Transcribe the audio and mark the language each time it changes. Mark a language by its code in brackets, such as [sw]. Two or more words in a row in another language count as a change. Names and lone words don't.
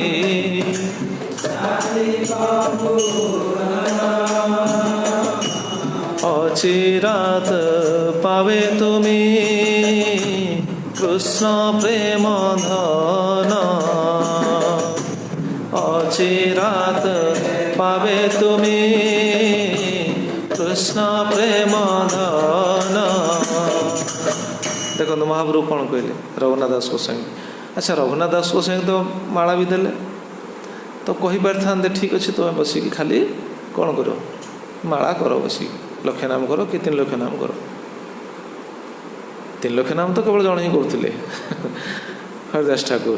[bn] অচিরাত পাবে তুমি কৃষ্ণ প্রেম ধন অচিরাত পাবে তুমি কৃষ্ণ প্রেম ধন। [or] দেখুন মহাপ্রভু କ'ଣ କହିଲେ ରଘୁନାଥ ଦାସ ଗୋସ୍ୱାମୀ। ଆଚ୍ଛା ରଘୁନାଥ ଦାସ ଗୋସ୍ୱାମୀ ତ ମାଳା ବି ଦେଲେ ତ କହିପାରିଥାନ୍ତେ ଠିକ୍ ଅଛି ତୁମେ ବସିକି ଖାଲି କ'ଣ କର ମାଳା କର ବସିକି ଲକ୍ଷ ନାମ କର କି 3 ଲକ୍ଷ ନାମ କର। 3 ଲକ୍ଷ ନାମ ତ କେବଳ ଜଣେ ହିଁ କରୁଥିଲେ ହରିଦାସ ଠାକୁର।